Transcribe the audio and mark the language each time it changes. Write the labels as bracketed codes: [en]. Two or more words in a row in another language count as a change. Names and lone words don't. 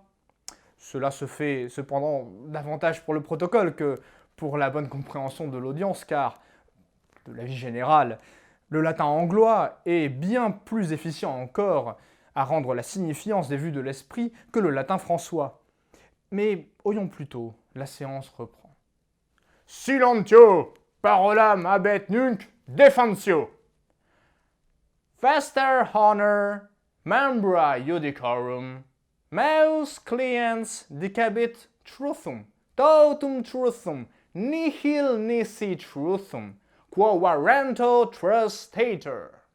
[fr] Cela se fait cependant davantage pour le protocole que pour la bonne compréhension de l'audience, car, de l'avis général, le latin anglois est bien plus efficient encore à rendre la signifiance des vues de l'esprit que le latin françois. Mais oyons plutôt, la séance reprend. [la] Silentio, parolam habet nunc defensio. Faster honor, membra judicorum, meus cliens dicabit truthum, totum truthum, nihil nisi truthum, quo warranto trustator.